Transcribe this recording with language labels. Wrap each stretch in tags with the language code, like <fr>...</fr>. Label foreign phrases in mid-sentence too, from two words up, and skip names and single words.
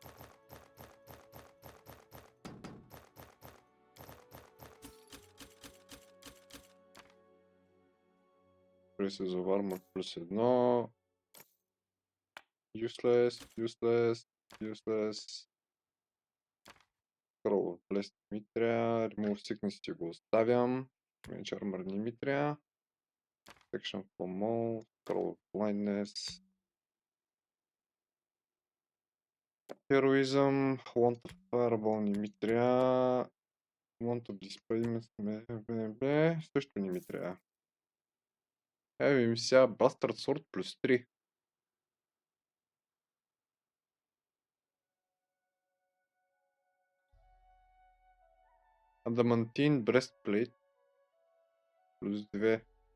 <bg>Braces of Armor +1. Useless. Scroll of Blessed не ми трябва. Remove Sickness си го оставям. Mage Armor не ми трябва. Section for Mole. Scroll of Blindness. Heroism. Want of Fireball не ми трябва. Want of Display също не ми трябва. Ми сега Bastard Sword +3. Adamantine Breastplate +2.</bg>